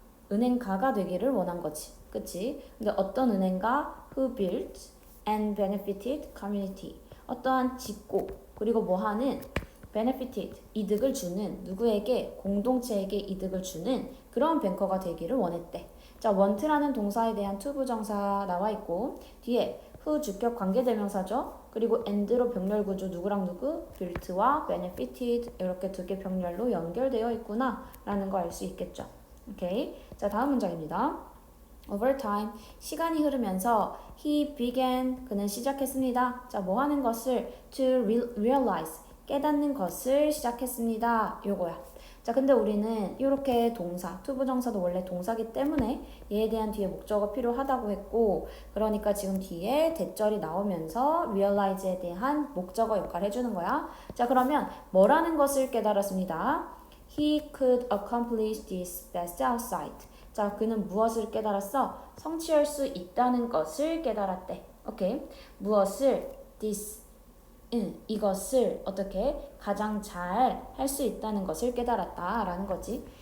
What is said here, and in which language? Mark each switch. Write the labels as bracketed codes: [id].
[ko] 은행가가 되기를 원한 거지. 그치? 근데 어떤 은행가? [en] who built and benefited community. [ko] 어떠한 짓고 그리고 뭐하는 benefited 이득을 주는 누구에게 공동체에게 이득을 주는 그런 뱅커가 되기를 원했대. 자, want라는 동사에 대한 to 부정사 나와 있고 뒤에 who 주격 관계대명사죠. 그리고 and로 병렬 구조 누구랑 누구 built와 benefited 이렇게 두 개 병렬로 연결되어 있구나 라는 거 알 수 있겠죠. 오케이. 자, 다음 문장입니다. [en] Over time, [ko] 시간이 흐르면서 [en] he began, [ko] 그는 시작했습니다. 자, 뭐 하는 것을? [en] to realize, [ko] 깨닫는 것을 시작했습니다. 요거야. 자, 근데 우리는 이렇게 동사, to 부정사도 원래 동사기 때문에 얘에 대한 뒤에 목적어 필요하다고 했고 그러니까 지금 뒤에 대절이 나오면서 realize에 대한 목적어 역할을 해주는 거야. 자, 그러면 뭐라는 것을 깨달았습니다. [en] He could accomplish this best outside. [ko] 자, 그는 무엇을 깨달았어? 성취할 수 있다는 것을 깨달았대. 오케이. 무엇을? this. 이것을 어떻게 가장 잘 할 수 있다는 것을 깨달았다 라는 거지.